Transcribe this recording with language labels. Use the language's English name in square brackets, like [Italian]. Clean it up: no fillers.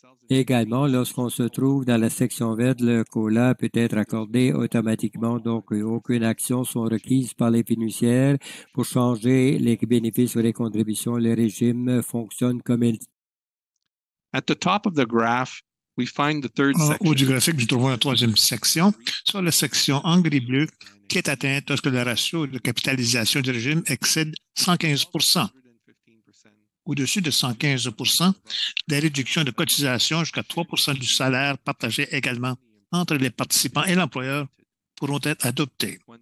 [French] Également, lorsqu'on se trouve dans la section verte, le COLA peut être accordé automatiquement, donc aucune action sont requises par les fiduciaires pour changer les bénéfices ou les contributions. Le régime fonctionne comme il. [English] At the top of the graph, we find the third [French] En [English] section. [French] haut du graphique, nous trouvons la 3e section, sur la section en gris-bleu, qui est atteinte lorsque le ratio de capitalisation du régime excède 115%. Au-dessus de 115%, des réductions de cotisation jusqu'à 3% du salaire partagé également entre les participants et l'employeur pourront être adoptées.